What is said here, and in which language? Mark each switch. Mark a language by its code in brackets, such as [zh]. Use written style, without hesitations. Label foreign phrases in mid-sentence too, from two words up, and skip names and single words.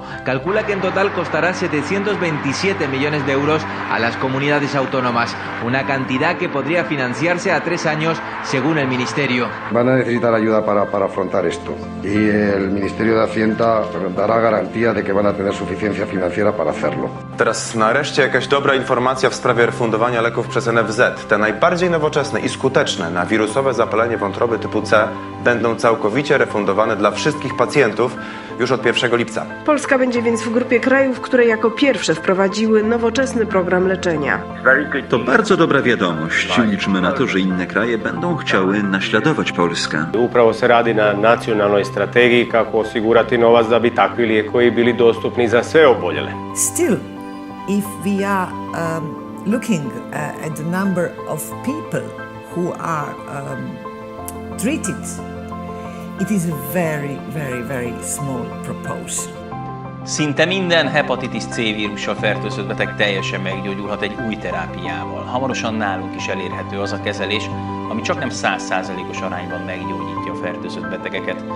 [es] Calcula que en total costará 727 millones de euros a las comunidades autónomas, una cantidad que podría financiarse a 3 años, según el Ministerio. Van a necesitar ayuda para afrontar esto y el Ministerio de Hacienda dará garantía de que van a tener suficiencia financiera para hacerlo. [pl] Teraz nareszcie jakaś dobra informacja w sprawie refundowania leków przez NFZ. Te najbardziej nowoczesne i skuteczne na wirusowe zapalenie wątroby typu C będą całkowicie refundowane dla wszystkich pacjentów już od 1 lipca. Polska będzie więc w grupie krajów, które jako pierwsze wprowadziły nowoczesny program leczenia. To bardzo dobra wiadomość. Liczymy na to, że inne kraje będą chciały naśladować Polskę. [hr] Upravo se radi na nacionalnoj strategiji kako osigurati novac da bi takvi lijekovi bili dostupni za sve oboljele. [en] Still, if we are looking at the number of people who are treated, it is a very, very, very small proportion. [hu] Szinte minden hepatitis C vírussal fertőzött beteg teljesen meggyógyulhat egy új terápiával. Hamarosan nálunk is elérhető az a kezelés, ami csak nem 100%-os arányban meggyógyítja a fertőzött betegeket.